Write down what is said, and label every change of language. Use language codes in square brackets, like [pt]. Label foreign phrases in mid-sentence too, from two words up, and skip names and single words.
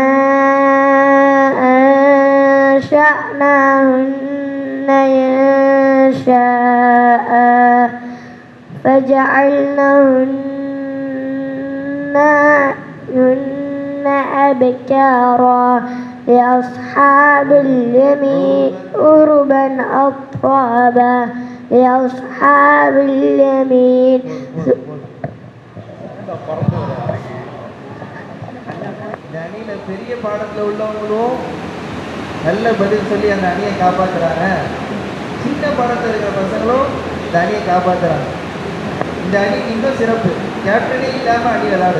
[ar] أنشأناهن إنشاء فجعلناهن أبكارا لأصحاب اليمين عربا أطرابا لأصحاب اليمين [ta] இந்த அணியில் பெரிய பாடத்தில் உள்ளவங்களும் நல்ல பதில் சொல்லி அந்த அணியை காப்பாற்றுறாங்க. சின்ன பாடத்தில் இருக்கிற பசங்களும் இந்த அணியை காப்பாற்றுறாங்க. இந்த அணிக்கு இன்னும் சிறப்பு, கேப்டனே இல்லாமல் அணி விளாடுது.